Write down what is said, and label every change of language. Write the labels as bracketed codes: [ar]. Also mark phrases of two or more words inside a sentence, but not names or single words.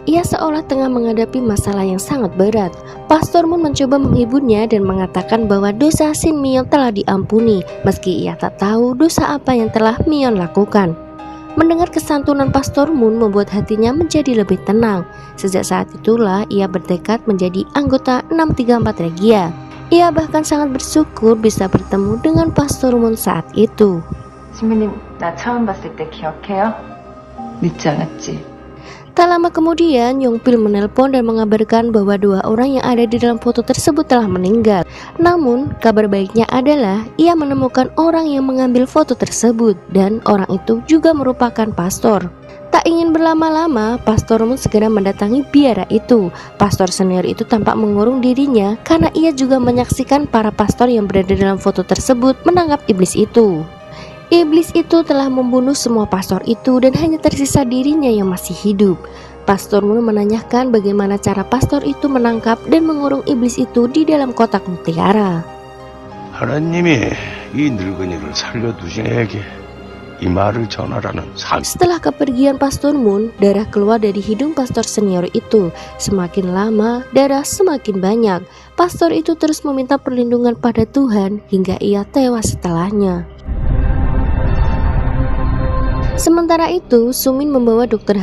[id] Ia seolah tengah menghadapi masalah yang sangat berat. Pastor Moon mencoba menghiburnya dan mengatakan bahwa dosa Shin Myeon telah diampuni, meski ia tak tahu dosa apa yang telah Myeon lakukan. Mendengar kesantunan Pastor Moon membuat hatinya menjadi lebih tenang. Sejak saat itulah ia bertekad menjadi anggota 634 Regia. Ia bahkan sangat bersyukur bisa bertemu dengan Pastor Moon saat itu. [ko] 신부님, 나 처음 봤을 때 기억해요? 믿지 않았지? [id] Tak lama kemudian, Yong Pil menelpon dan mengabarkan bahwa 2 orang yang ada di dalam foto tersebut telah meninggal. Namun, kabar baiknya adalah ia menemukan orang yang mengambil foto tersebut dan orang itu juga merupakan pastor. Tak ingin berlama-lama, Pastor Moon segera mendatangi biara itu. Pastor senior itu tampak mengurung dirinya karena ia juga menyaksikan para pastor yang berada dalam foto tersebut menangkap iblis itu. Iblis itu telah membunuh semua pastor itu dan hanya tersisa dirinya yang masih hidup. Pastor Moon menanyakan bagaimana cara pastor itu menangkap dan mengurung iblis itu di dalam kotak mutiara. [ko] 하나님이 이 늙은이를 살려두신에게 이 말을 전하라는 상. [id] Setelah kepergian Pastor Moon, darah keluar dari hidung pastor senior itu. Semakin lama, darah semakin banyak. Pastor itu terus meminta perlindungan pada Tuhan hingga ia tewas setelahnya. Sementara itu, Sumin membawa Dr.